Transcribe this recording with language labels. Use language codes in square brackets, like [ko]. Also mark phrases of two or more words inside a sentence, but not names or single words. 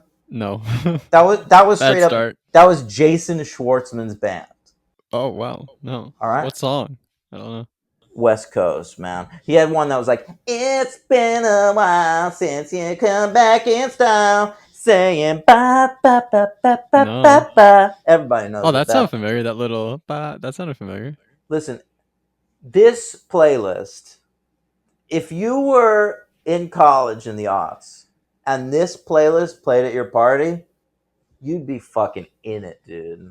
[en] No. That was Bad straight up. start. That was Jason Schwartzman's band. Oh wow. No. All right. What song? I don't know. West Coast, man. He had one that was like, "It's been a while since you come back in style, saying ba ba ba ba ba No. ba ba." Everybody knows Oh, what that sounded that. familiar. That little. That sounded familiar. Listen, this playlist. If you were in college in the aughts and this playlist played at your party, you'd be fucking in it, dude.